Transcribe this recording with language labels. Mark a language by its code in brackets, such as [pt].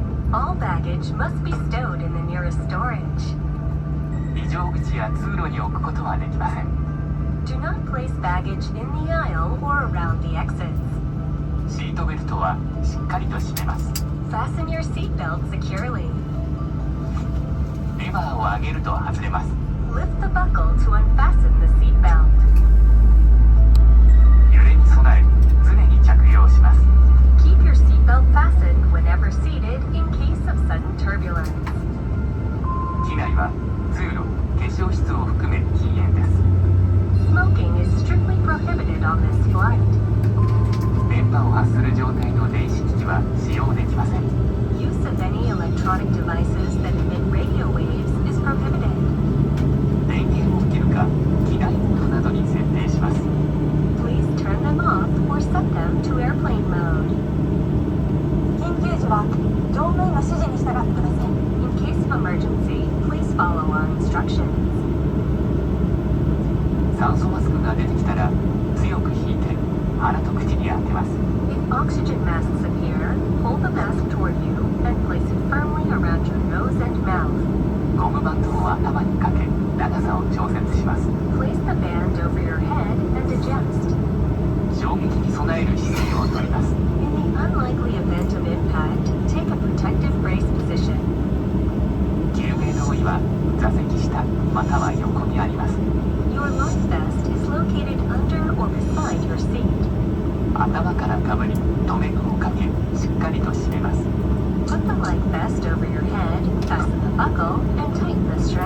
[en] All baggage must be stowed in the nearest storage. [ja] 非常口や通路に置くことはできません。 [en] Do not place baggage in the aisle or around the exits. [ja] シートベルトはしっかりと締めます。 [en] Fasten your seatbelt securely. [ja] レバーを上げると外れます。 [en] Lift the buckle to unfasten the seatbelt. [ja] 揺れに備え常に着用します。 [en] Keep your seatbelt fastened whenever seated in case of sudden turbulence. [ja] 機内は通路、化粧室を含め禁煙です。 [en] Smoking is strictly prohibited on this flight. [ja] 電波を発する状態の電子機器は使用できません。 [en] Use of any electronic devices that emit radio waves is prohibited. [ja] 電源を切るか機内モードなどに設定します。 [en] Please turn them off or set them to airplane mode. [ja] 緊急時は乗務員の指示に従ってください。 [en] In case of emergency, please follow our instructions. [ja] 酸素マスクが出てきたら強く引いて鼻と口に当てます。 [en] If oxygen masks appear, hold the mask toward you and place it firmly around your nose and mouth. [ja] ゴムバンドを頭にかけ長さを調節します。 [en] Place the band over your head and adjust. [ja] 衝撃に備える姿勢をとります。 [en] In the unlikely event of impact, take a protective brace position. [ja] 救命胴衣は座席下または横にあります。 [en] Your life vest is located under or beside your seat. [ja] 頭からかぶり留め具をかけしっかりと締めます。 [en] Put the life vest over your head, fasten the buckle, and tighten the